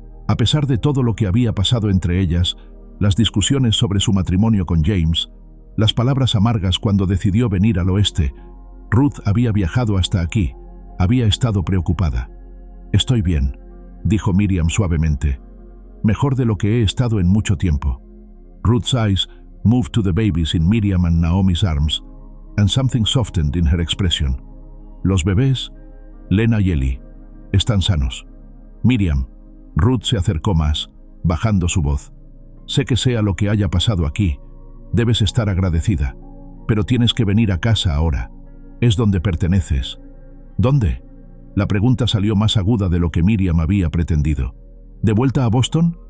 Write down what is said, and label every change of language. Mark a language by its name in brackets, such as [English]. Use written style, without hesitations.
[Spanish] A pesar de todo lo que había pasado entre ellas, las discusiones sobre su matrimonio con James, las palabras amargas cuando decidió venir al oeste, Ruth había viajado hasta aquí, había estado preocupada. «Estoy bien», dijo Miriam suavemente. «Mejor de lo que he estado en mucho tiempo». [English] Ruth's eyes moved to the babies in Miriam and Naomi's arms, and something softened in her expression. [Spanish] «Los bebés, Lena y Ellie, están sanos». «Miriam». Ruth se acercó más, bajando su voz. «Sé que sea lo que haya pasado aquí, Debes estar agradecida. Pero tienes que venir a casa ahora. Es donde perteneces. ¿Dónde? La pregunta salió más aguda de lo que Miriam había pretendido. ¿De vuelta a Boston?